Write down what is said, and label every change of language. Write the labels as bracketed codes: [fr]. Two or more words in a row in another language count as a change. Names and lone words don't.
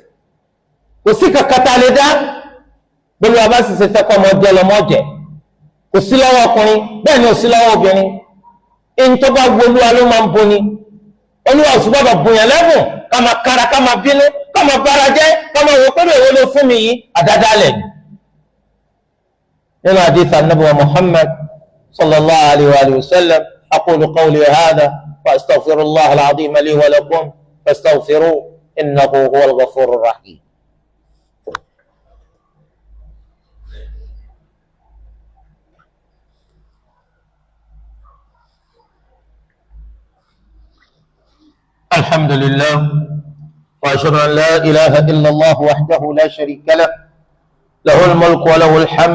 [yo] kò sí kàkàtà lè dá gbogbo àbá sì ṣe fẹ́ kọ́ ọmọ jẹ lọ́mọ jẹ kò sí lọ́wọ́ ọkùnrin bẹ́ẹ̀ ni ò sí lọ́wọ́ obìnrin ẹni tó bá gbólúwa ló máa ń boni olúwa ò sì gbọ́dọ̀ bùnyàn lẹ́bùn ká máa kára ká máa bínú ká máa bára jẹ́ ká máa wò pé èwo ló fún mi yìí àdádálẹ̀ nínú àdìsá nàbẹ̀wò [ar] Muhammad صلى الله عليه وسلم أقول قولي هذا وأستغفر الله العظيم لي ولكم فاستغفروه إنه هو الغفور الرحيم. الحمد لله وأشهد أن لا إله إلا الله وحده لا شريك له له الملك وله الحمد